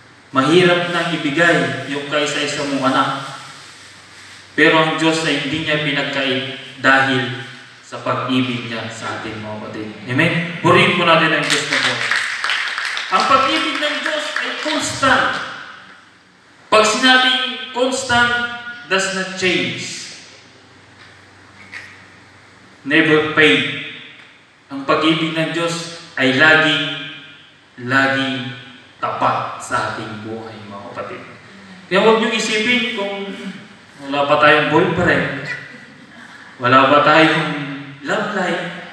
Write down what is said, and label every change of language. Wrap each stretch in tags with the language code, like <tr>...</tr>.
<tl>Mahirap na ibigay yung kaisa-isa mong anak. Pero ang Diyos ay hindi niya pinagkait dahil sa pag-ibig niya sa ating mga kapatid. Amen? Purihin po natin ang Diyos na po. Ang pag-ibig ng Diyos ay constant. Pag sinabing</tl> <en>constant, does not change. Never fade.</en> <tl>Ang pag-ibig ng Diyos ay laging tapat sa ating buhay, mga kapatid. Kaya huwag niyo isipin kung wala pa tayong boyfriend, wala pa tayong love life.</tl>